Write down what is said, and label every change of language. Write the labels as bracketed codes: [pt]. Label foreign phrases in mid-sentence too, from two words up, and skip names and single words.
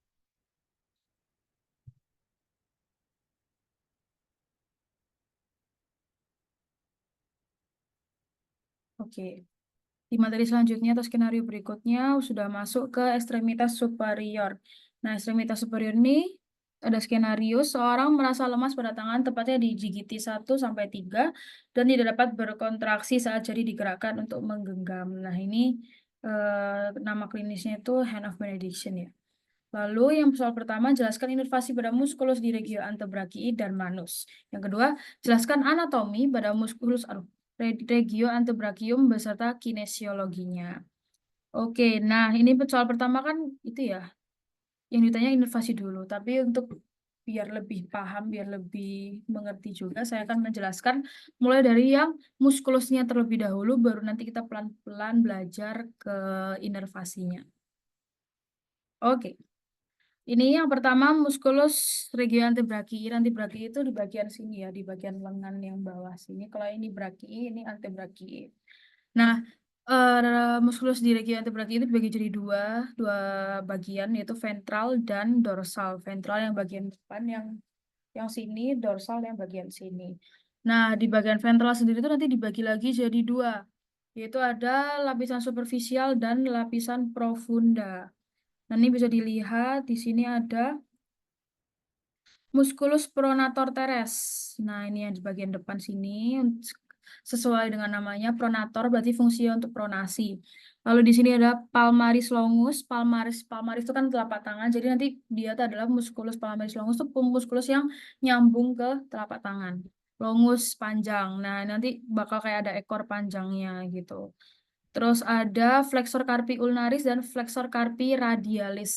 [id] Oke, di materi selanjutnya atau skenario berikutnya sudah masuk ke ekstremitas superior. Nah, ekstremitas superior ini ada skenario seorang merasa lemas pada tangan, tepatnya di gigi 1 sampai 3 dan tidak dapat berkontraksi saat jari digerakkan untuk menggenggam. Nah, ini nama klinisnya itu [en] hand of benediction [id] ya. Lalu yang soal pertama, jelaskan inervasi pada muskulus di [la] regio antebrakii [id] dan manus. Yang kedua, jelaskan anatomi pada [la] muskulus regio antebrachium [id] beserta kinesiologinya. Oke, nah ini soal pertama kan itu ya, yang ditanya inervasi dulu. Tapi untuk biar lebih paham, biar lebih mengerti juga, saya akan menjelaskan mulai dari yang muskulusnya terlebih dahulu, baru nanti kita pelan-pelan belajar ke inervasinya. Oke. Ini yang pertama [la] muskulus regio antebrakii. [id] Antebrakii itu di bagian sini ya, di bagian lengan yang bawah sini. Kalau ini brakii, ini antebrakii. Nah, muskulus di [la] regio antebrakii [id] itu dibagi jadi dua bagian, yaitu ventral dan dorsal. Ventral yang bagian depan, yang sini, dorsal yang bagian sini. Nah, di bagian ventral sendiri itu nanti dibagi lagi jadi dua, yaitu ada lapisan superficial dan lapisan profunda. Nah, ini bisa dilihat di sini ada [la] musculus pronator teres. [id] Nah, ini yang di bagian depan sini sesuai dengan namanya pronator berarti fungsinya untuk pronasi. Lalu di sini ada [la] palmaris longus. [id] Palmaris itu kan telapak tangan. Jadi nanti dia itu adalah [la] musculus palmaris longus [id] itu musculus yang nyambung ke telapak tangan. Longus panjang. Nah, nanti bakal kayak ada ekor panjangnya gitu. Terus ada [la] flexor carpi ulnaris [id] dan [la] flexor carpi radialis.